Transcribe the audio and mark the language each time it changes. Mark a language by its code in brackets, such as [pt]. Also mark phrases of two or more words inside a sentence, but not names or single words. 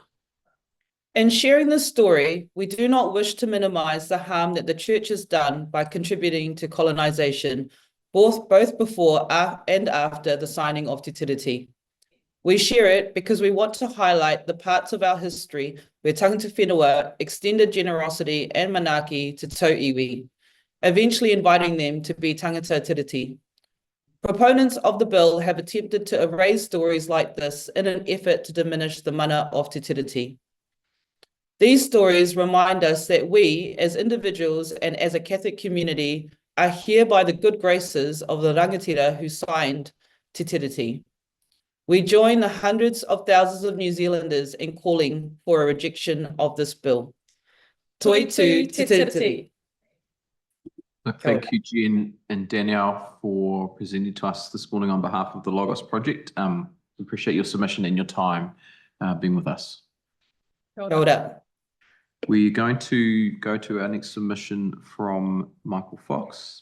[en] In sharing this story, we do not wish to minimise the harm that the Church has done by contributing to colonisation, both before and after the signing of Te Tiriti. We share it because we want to highlight the parts of our history where [mi] tangata whenua [en] extended generosity and manaaki to [mi] tau iwi, [en] eventually inviting them to be [mi] tangata tiriti. [en] Proponents of the bill have attempted to erase stories like this in an effort to diminish the mana of te tiriti. These stories remind us that we, as individuals and as a Catholic community, are here by the good graces of the rangatira who signed te tiriti. We join the hundreds of thousands of New Zealanders in calling for a rejection of this bill. [mi] Toi tū te tiriti. [en] Thank you, Jen and Danielle, for presenting to us this morning on behalf of the Logos Project. We appreciate your submission and your time being with us. Hold up. We're going to go to our next submission from Michael Fox.